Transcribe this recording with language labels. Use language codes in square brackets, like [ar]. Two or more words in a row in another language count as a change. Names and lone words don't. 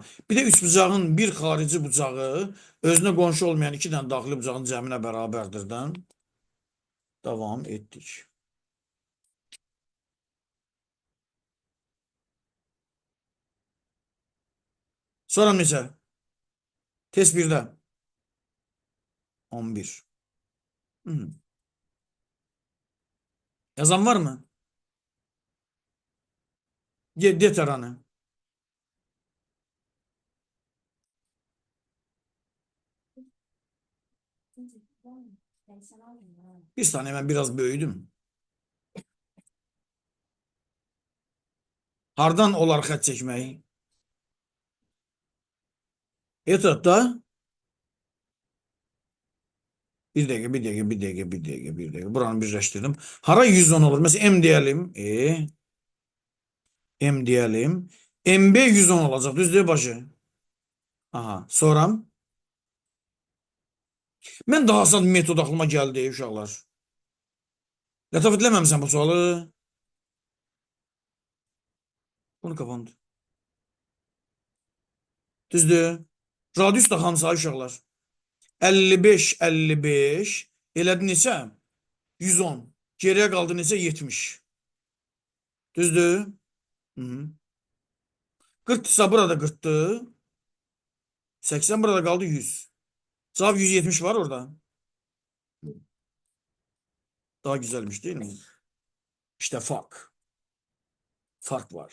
[az] Bir də üç bucağın bir xarici bucağı özünə qonşu olmayan iki dənə daxili bucağın cəminə bərabərdirdən. Davam etdik. Sonra neçə? Test 1'də. 11. [tr] Hı. Yazan var mı? [az] De taranı. [tr] Bir saniye ben biraz böyüdüm. [az] Hardan olar xət çəkməyi? Etapda bir dəqiqə. Buranı birləşdirdim. Hara 110 olur? [tr] Mesela M diyelim. M diyelim. [az] MB 110 olacaq. Düzdür başı? Aha. Sonra Mən daha asan metod aklıma gəldi uşaqlar. Lətafət eləməmisən bu sualı. [tr] Bunu kapandı. [az] Düzdür. Radius da hamısı uşaqlar. 55, 55. Elədi neçə? 110. Geriyə qaldı neçə? 70. Düzdür. [tr] Hı -hı. 40'sa burada 40'tı. 80 burada kaldı 100. Cevap 170 var orada. Daha güzelmiş değil mi? İşte fark. Fark var.